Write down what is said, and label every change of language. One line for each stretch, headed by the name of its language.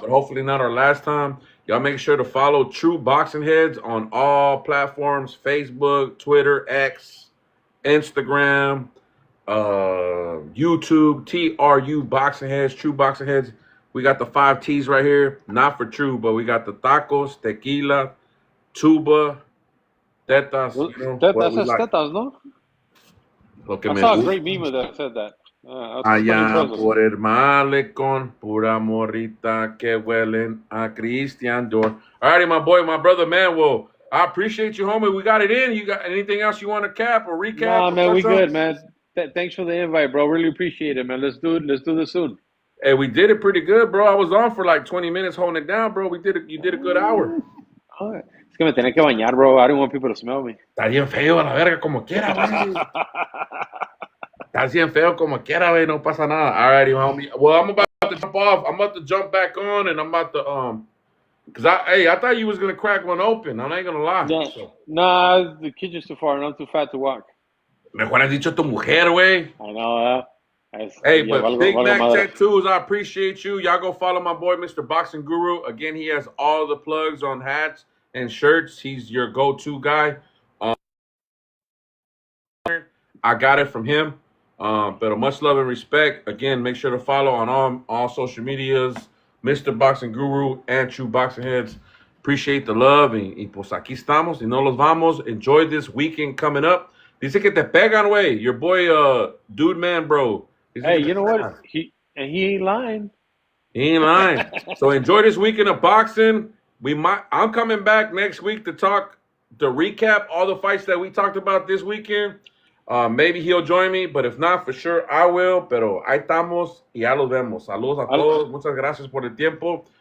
English: But hopefully not our last time. Y'all make sure to follow True Boxing Heads on all platforms: Facebook, Twitter, X, Instagram, YouTube, TRU Boxing Heads, True Boxing Heads. We got the 5 T's right here. Not for True, but we got the tacos, tequila, tuba, tetas.
Spanish: Tetas, no?
English: I saw a great meme that said that.
Spanish: Allá por el malecón, pura morrita que huelen a Christian Dior.
English: Alrighty, my boy, my brother, man. Well, I appreciate you, homie. We got it in. You got anything else you want to cap or recap? Nah, man, we good, man. Thanks for the invite, bro. Really appreciate it, man. Let's do it. Let's do this soon. Hey, we did it pretty good, bro. I was on for like 20 minutes holding it down, bro. You did a good hour.
Spanish: Es que me tenía que bañar, bro.
English: I didn't want people to smell me.
Spanish: Está bien feo a la verga como quiera, güey. Está bien feo como quiera, güey. No pasa nada.
English: Alrighty, homie. Well, I'm about to jump off. I'm about to jump back on, and I'm about to cause I thought you was gonna crack one open. I ain't gonna lie. Yeah. So. Nah, the kitchen's too far, and I'm too fat to walk.
Spanish: Mejor has dicho tu mujer, güey.
English: I know. Hey, but Big Mac Tattoos, I appreciate you. Y'all go follow my boy, Mr. Boxing Guru. Again, he has all the plugs on hats and shirts. He's your go-to guy. I got it from him. But much love and respect. Again, make sure to follow on all social medias, Mr. Boxing Guru and True Boxing Heads. Appreciate the love.
Spanish: Y pues aquí estamos. Y no los vamos.
English: Enjoy this weekend coming up.
Spanish: Dice que te pegan, güey.
English: Your boy, Dude Man, bro. Hey, you know what? He ain't lying. He ain't lying. So enjoy this weekend of boxing. I'm coming back next week to recap all the fights that we talked about this weekend. Maybe he'll join me, but if not, for sure I will.
Spanish: Pero ahí estamos y ya los vemos. Saludos a todos. Muchas gracias por el tiempo.